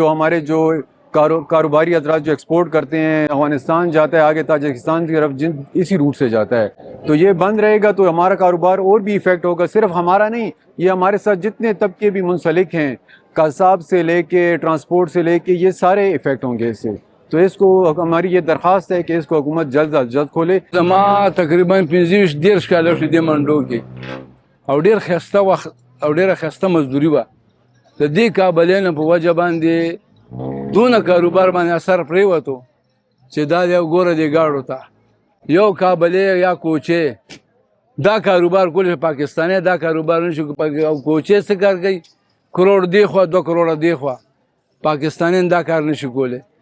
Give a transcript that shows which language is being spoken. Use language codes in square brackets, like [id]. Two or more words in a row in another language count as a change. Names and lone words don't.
[ur] جو ہمارے جو کاروباری حضرات جو ایکسپورٹ کرتے ہیں، افغانستان جاتا ہے، آگے تاجکستان کی طرف اسی روٹ سے جاتا ہے، تو یہ بند رہے گا تو ہمارا کاروبار اور بھی ایفیکٹ ہوگا. صرف ہمارا نہیں، یہ ہمارے ساتھ جتنے طبقے بھی منسلک ہیں، قصاب سے لے کے ٹرانسپورٹ سے لے کے، یہ سارے ایفیکٹ ہوں گے اس سے. تو اس کو ہماری یہ درخواست ہے کہ اس کو حکومت جلد از جلد کھولے. [ps] زما تقریبا 15-10 کاله شو دې منډو کې او ډېر ښایسته وخت او ډېره ښایسته مزدوري وه. د دې کابلۍ نه په وجه باندې دونه کاروبار باندې اثر پرېوتو چې دا یو ګوره دې ګاډو ته یو کابلۍ یا کوچې دا کاروبار کول پاکستانی دا کاروبار نشو او کوچې څه کار کوي کروڑ دی خوا 2 کروڑه دی خوا پاکستانیان دا کار نشي کولی.